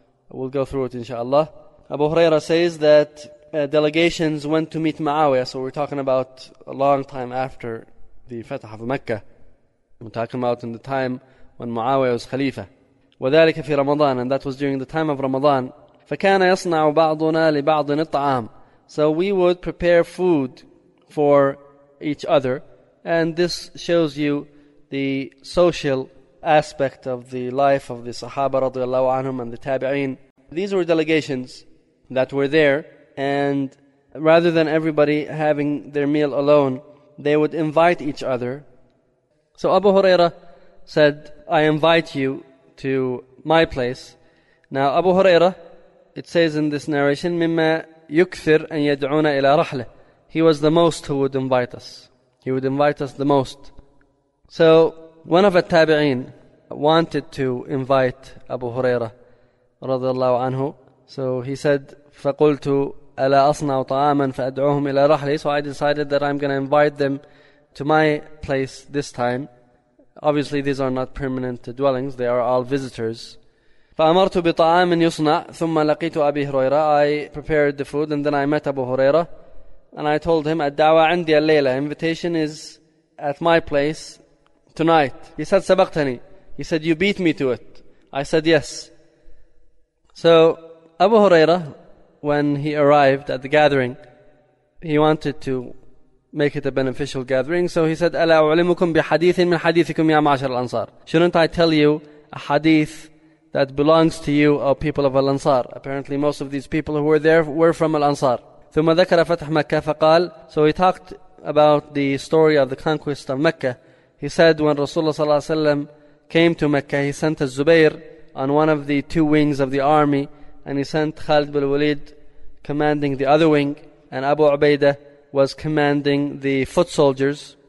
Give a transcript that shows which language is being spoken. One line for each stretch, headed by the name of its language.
English: We'll go through it inshallah. Abu Hurairah says that delegations went to meet Muawiyah. So we're talking about a long time after the Fatah of Mecca. We're talking about in the time when Muawiyah was Khalifa.
Arabic: وذلك في رمضان,
English: and that was during the time of Ramadan.
Arabic: فكان يصنع بعضنا لبعض الطعام.
English: So we would prepare food for each other, and this shows you the social aspect of the life of the Sahaba radiallahu anhum and the Tabi'een. These were delegations that were there, and rather than everybody having their meal alone, they would invite each other. So Abu Hurairah said, I invite you to my place. Now Abu Hurairah, it says in this narration,
Arabic: مِمَّا يُكْثِرْ أَن يَدْعُونَ إِلَى رَحْلَةٍ.
English: He was the most who would invite us. He would invite us the most. So one of the Tabi'een wanted to invite Abu Hurairah radiallahu anhu. So he said,
Arabic: فَقُلْتُ أَلَا أَصْنَعُ طَعَامًا فَأَدْعُوهُمْ إِلَى رَحْلِي.
English: So I decided that I'm going to invite them to my place this time. Obviously, these are not permanent dwellings. They are all visitors.
Arabic: فَأَمَرْتُ بِطَعَامٍ يُصْنَعُ ثُمَّ لَقِيتُ أَبِي هُرَيْرَةَ.
English: I prepared the food and then I met Abu Hurairah. And I told him,
Arabic: الدَّعْوَى عَنْدِيَ اللَّيْلَةَ.
English: Invitation is at my place tonight. He said,
Arabic: سَبَقْتَنِي.
English: He said, you beat me to it. I said, yes. So Abu Hurairah, when he arrived at the gathering, he wanted to make it a beneficial gathering. So he said,
Arabic: أَلَا أُعْلِمُكُمْ بِحَدِيثٍ مِنْ حَدِيثِكُمْ يَا مَعْشَرَ الْأَنصَارِ.
English: Shouldn't I tell you a hadith that belongs to you, O people of Al-Ansar? Apparently most of these people who were there were from Al-Ansar.
Arabic: ثُمَّ ذَكَرَ فَتْح مَكَّةَ فَقَالَ.
English: So he talked about the story of the conquest of Mecca. He said when Rasulullah صلى الله عليه وسلم came to Mecca, he sent Al-Zubayr on one of the two wings of the army, and he sent Khalid bin Walid commanding the other wing, and Abu Ubaidah was commanding the foot soldiers.